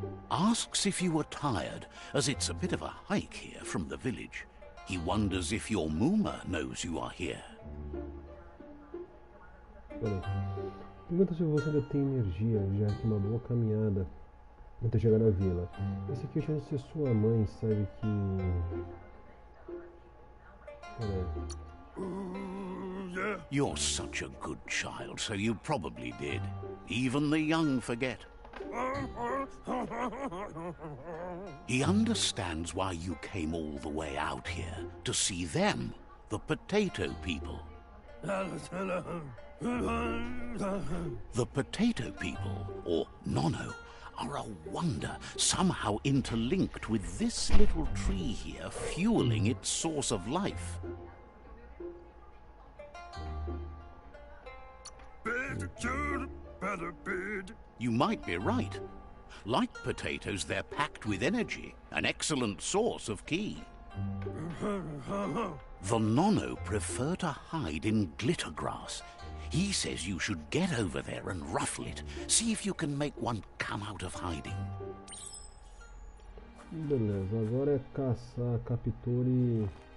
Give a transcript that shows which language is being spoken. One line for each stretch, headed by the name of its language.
English: Asks if you are tired, as it's a bit of a hike here from the village. He wonders if your Muma knows you are here.
Portuguese: Pergunta se você ainda tem energia, já que uma boa caminhada até chegar na vila. Esse aqui é a chance de ser sua mãe, sabe que...
English: You're such a good child, so you probably did. Even the young forget. He understands why you came all the way out here, to see them, the potato people. The potato people, or Nono, are a wonder, somehow interlinked with this little tree here, fueling its source of life. You might be right. Like potatoes, they're packed with energy, an excellent source of ki. The Nono prefer to hide in glitter grass. He says you should get over there and ruffle it. See if you can make one come out of hiding.
Portuguese: Beleza, agora é caçar, capture...